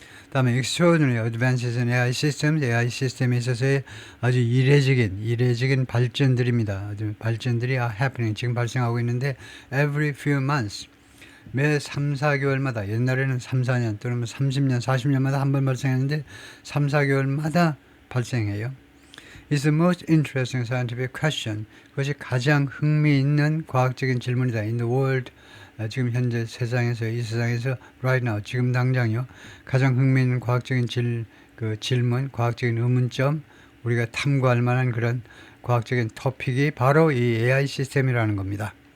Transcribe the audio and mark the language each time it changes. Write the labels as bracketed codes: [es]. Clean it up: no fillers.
[ko] 다음에 [en] Extraordinary Advances in AI Systems, [ko] AI 시스템에 있어서의 아주 이례적인 발전들입니다. 아주 발전들이 [en] happening, [ko] 지금 발생하고 있는데 [en] every few months, [ko] 매 3, 4개월마다, 옛날에는 3, 4년 또는 30년, 40년마다 한 번 발생했는데 3, 4개월마다 발생해요. [en] It's the most interesting scientific question. [ko] 그것이 가장 흥미있는 과학적인 질문이다. [en] In the world, [ko] 지금 현재 이 세상에서 [en] right now, [ko] 지금 당장요. 가장 흥미있는 과학적인 질문, 과학적인 의문점, 우리가 탐구할 만한 그런 과학적인 토픽이 바로 이 AI 시스템이라는 겁니다.